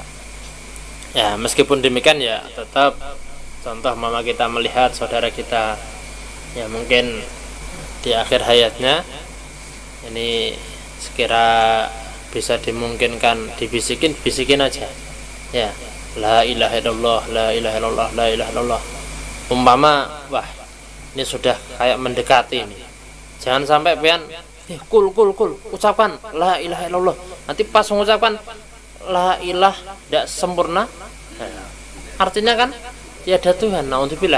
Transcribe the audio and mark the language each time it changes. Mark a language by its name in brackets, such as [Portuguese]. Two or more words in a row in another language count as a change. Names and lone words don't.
[Indonesian] Ya, meskipun demikian ya tetap, contoh mama kita melihat saudara kita, ya mungkin di akhir hayatnya ini sekira bisa dimungkinkan bisikin aja, ya, [Arabic] لا إله إلا الله، لا إله إلا الله، لا إله إلا الله. [Indonesian] Umpama wah ini sudah kayak mendekati ini, jangan sampai pian kul ucapkan [Arabic] لا إله إلا الله, [Indonesian] nanti pas mengucapkan [Arabic] لا إله [Indonesian] tidak sempurna, nah, artinya kan tiada Tuhan, naudzubillah.